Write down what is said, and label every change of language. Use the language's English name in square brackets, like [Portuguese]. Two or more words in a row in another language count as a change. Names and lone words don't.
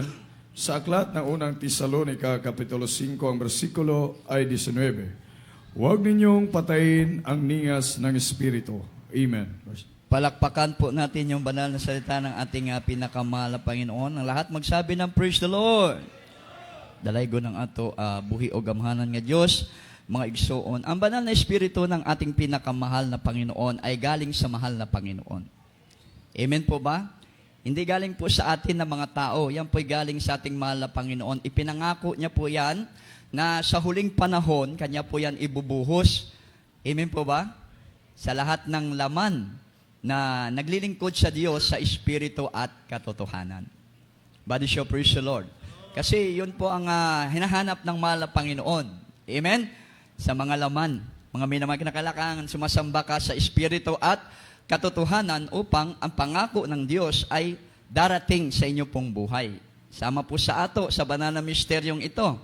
[Filipino] Sa aklat ng unang Tesalonica, Kapitulo 5, ang versikulo ay 19. Huwag ninyong patayin ang ningas ng Espiritu. Amen. Palakpakan po natin yung banal na salita ng ating pinakamahal na Panginoon. Ang lahat magsabi ng [English] praise the Lord. [Cebuano] Dalaygo ng ato buhi o gamhanan nga Diyos, mga igsoon. [Filipino] Ang banal na Espiritu ng ating pinakamahal na Panginoon ay galing sa mahal na Panginoon. Amen po ba? Hindi galing po sa atin na mga tao. Yan po'y galing sa ating mahal na Panginoon. Ipinangako niya po yan na sa huling panahon, kanya po yan ibubuhos. Amen po ba? Sa lahat ng laman na naglilingkod sa Diyos sa Espiritu at katotohanan. [English] Body show, praise the Lord. [Filipino] Kasi yun po ang hinahanap ng mahal na Panginoon. Amen? Sa mga laman, mga minamahal kinakailangan, sumasamba ka sa Espiritu at katotohanan upang ang pangako ng Diyos ay darating sa inyo pong buhay. [Cebuano] Sama po sa ato, sa banal na misteryong ito.